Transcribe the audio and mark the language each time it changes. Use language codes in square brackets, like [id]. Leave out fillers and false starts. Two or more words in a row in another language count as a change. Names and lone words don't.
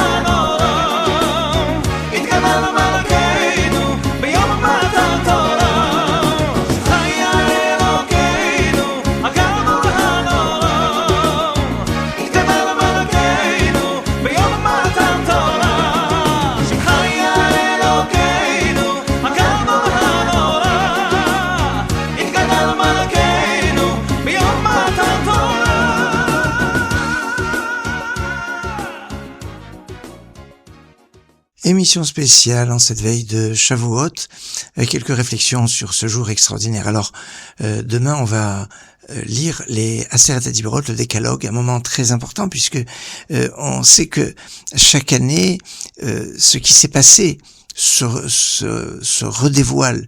[he] והנורא יתגדל מלכנו ביום מתן תורה שחיה אלוקינו הגדול והנורא יתגדל מלכנו ביום מתן תורה שחיה אלוקינו הגדול והנורא יתגדל מלכנו ביום מתן תורה. [fr] Émission spéciale en cette veille de Shavuot, avec quelques réflexions sur ce jour extraordinaire. Alors, demain, on va lire les Aseret HaDibrot, le décalogue, un moment très important, puisque on sait que chaque année, ce qui s'est passé se redévoile.